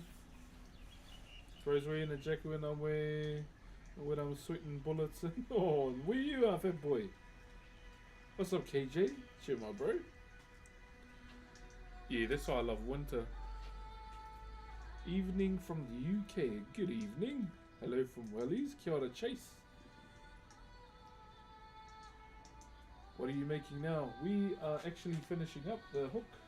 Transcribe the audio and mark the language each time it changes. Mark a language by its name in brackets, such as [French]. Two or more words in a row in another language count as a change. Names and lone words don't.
[English] Bro's wearing a jacket when I'm sweating bullets. Oh, where you are, fat boy? What's up, KJ? Chill, my bro. Yeah, that's why I love winter. Evening from the UK. Good evening. Hello from Wellies. [Māori] Kia ora, [English] Chase. What are you making now? We are actually finishing up the hook.